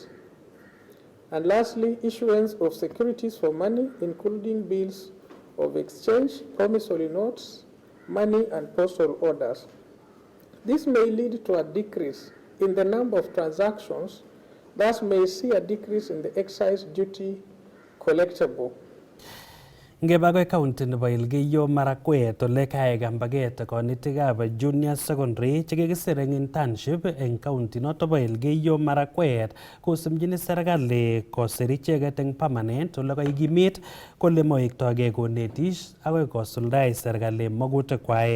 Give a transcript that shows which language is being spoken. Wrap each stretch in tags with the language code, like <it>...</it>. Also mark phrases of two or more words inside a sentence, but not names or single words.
<en>And lastly, issuance of securities for money, including bills of exchange, promissory notes, money, and postal orders. This may lead to a decrease in the number of transactions, thus may see a decrease in the excise duty collectible.</en> <kln>Ngebagoi county nebo Elgeyo Marakwet ole kae kambaget konetikab</kln> <en>junior secondary</en> <kln>chekikisir eng internship eng county noto bo Elgeyo Marakwet kosimchini serikali kosir icheket eng permanent ole kaikimit kole moektogei konetis akoi kosuldae serikali magutikwai.</kln>